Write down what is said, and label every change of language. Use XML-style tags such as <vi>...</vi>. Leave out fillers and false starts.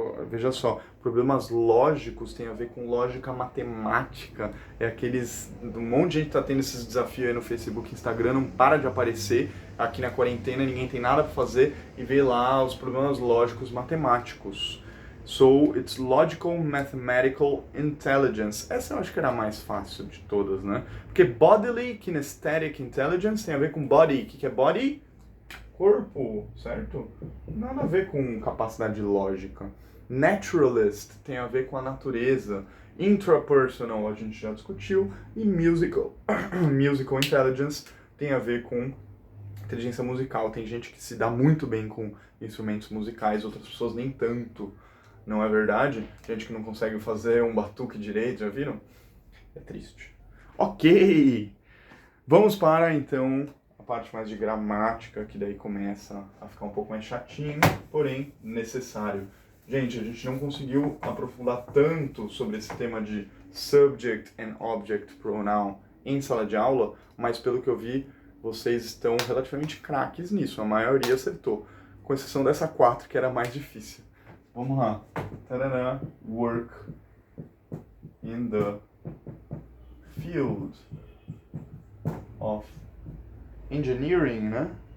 <pt>Veja só, problemas lógicos tem a ver com lógica matemática. É aqueles... Um monte de gente está tendo esses desafios aí no Facebook, Instagram, não para de aparecer. Aqui na quarentena ninguém tem nada para fazer e vê lá os problemas lógicos matemáticos.</pt> <en>So, it's logical mathematical intelligence.</en> <pt>Essa eu acho que era a mais fácil de todas, né? Porque bodily kinesthetic intelligence tem a ver com body. O que é body? Corpo, certo? Nada a ver com capacidade lógica. Naturalist tem a ver com a natureza. Intrapersonal a gente já discutiu. E musical, musical intelligence tem a ver com inteligência musical. Tem gente que se dá muito bem com instrumentos musicais, outras pessoas nem tanto. Não é verdade? Gente que não consegue fazer um batuque direito, já viram? É triste. Ok! Vamos para, então, a parte mais de gramática, que daí começa a ficar um pouco mais chatinho, porém necessário. Gente, a gente não conseguiu aprofundar tanto sobre esse tema de subject and object pronoun em sala de aula, mas pelo que eu vi, vocês estão relativamente craques nisso, a maioria acertou, com exceção dessa 4, que era mais difícil. Vamos lá. Tarará,</pt> <en>work in the field of engineering,</en> <pt>né?</pt>